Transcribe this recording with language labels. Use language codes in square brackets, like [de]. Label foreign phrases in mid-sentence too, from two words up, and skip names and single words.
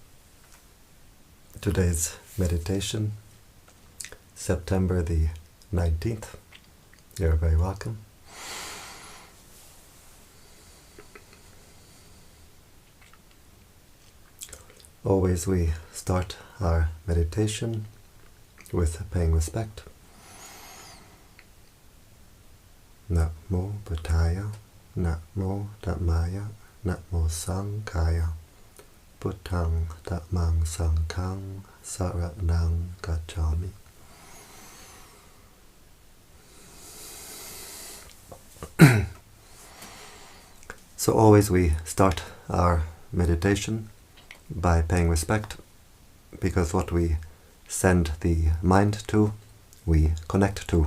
[en] Today's meditation, September the 19th. You're very welcome. Always we start our meditation with paying respect. [pi] Namo Buddhaya, Namo Dhammaya, Namo Sanghaya, Buddhang Dhammang Sanghang Saranang Gacchami. [en] So always we start our meditation by paying respect, because what we send the mind to, we connect to.